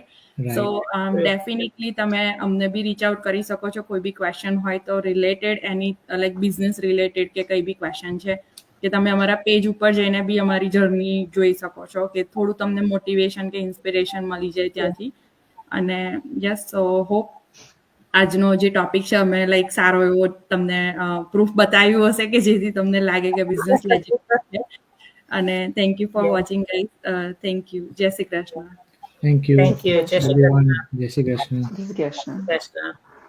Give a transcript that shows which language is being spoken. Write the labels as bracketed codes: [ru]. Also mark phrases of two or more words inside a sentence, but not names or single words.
[en] so definitely [gu] તમે અમને બી [en] reach out [gu] કરી શકો છો, કોઈ બી ક્વેશ્ચન હોય તો [en] related any like business related [gu] કે કઈ બી ક્વેશ્ચન છે કે તમે અમારા પેજ ઉપર જઈને બી અમારી જર્ની જોઈ શકો છો કે થોડું તમને મોટિવેશન કે ઇન્સ્પિરેશન મળી જાય ત્યાંથી. અને [en] yes, so hope [gu] આજનો જે ટોપિક છે અમે લાઈક સારો એવો તમને પ્રૂફ બતાવ્યું હશે કે જેથી તમને લાગે કે બિઝનેસ લેજિટ છે. [en] અને Thank you for watching guys. Thank you. [gu] જય શ્રી કૃષ્ણ. [en] Thank you. Thank you. [gu] જય શ્રી [en] everyone. [gu] Krishna. જય શ્રી કૃષ્ણ. જય શ્રી કૃષ્ણ. Krishna.